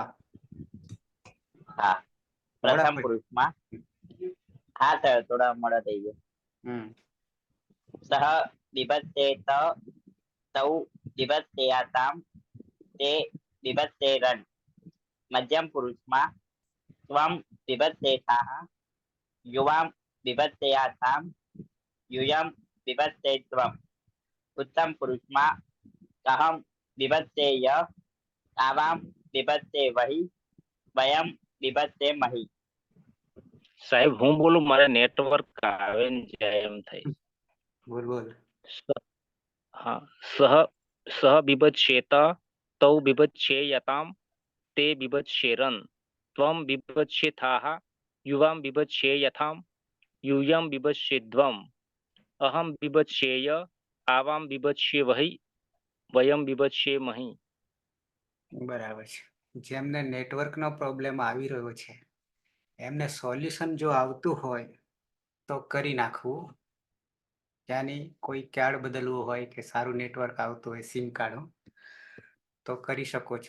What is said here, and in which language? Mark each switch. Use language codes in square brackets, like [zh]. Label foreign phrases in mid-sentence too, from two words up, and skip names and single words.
[gu] હા પ્રથમ પુરુષમાં હા સર થોડા મોડા થઈ ગયા. [sa] સહ બીભત્સેત તૌ બીભત્સેયાતામ તે બીભત્સેરન. [gu] મધ્યમ પુરુષમાં [sa] ત્વમ બીભત્સેથાહ યુવામ બીભત્સેયાતામ यूयम बीभत्सेत्वम्. [gu] ઉત્તમ પુરુષમાં [sa] અહમ બીભત્સેય આવામ બીભત્સેવહિ વયમ બીભત્સેમહિ. [gu] સાહેબ હું બોલું મારે નેટવર્ક આવે ને જાય એમ થાય. બોલ બોલ. [sa] હા સહ બીભત્સેત તૌ બીભત્સેયતામ તે બીભત્સેરન ત્વમ બીભત્સેથાહ યુવામ બીભત્સેયથામ यूयम बीभत्सेध्वम अहम बीभत्सेय आवाम बीभत्सेवहि वयम बीभत्सेमहि. [gu] બરાબર છે. જેમને નેટવર્કનો પ્રોબ્લેમ આવી રહ્યો છે એમને સોલ્યુશન જો આવતું હોય તો કરી નાખવું. ત્યાંની કોઈ કાર્ડ બદલવું હોય કે સારું નેટવર્ક આવતું હોય સિમ કાર્ડ તો કરી શકો છો.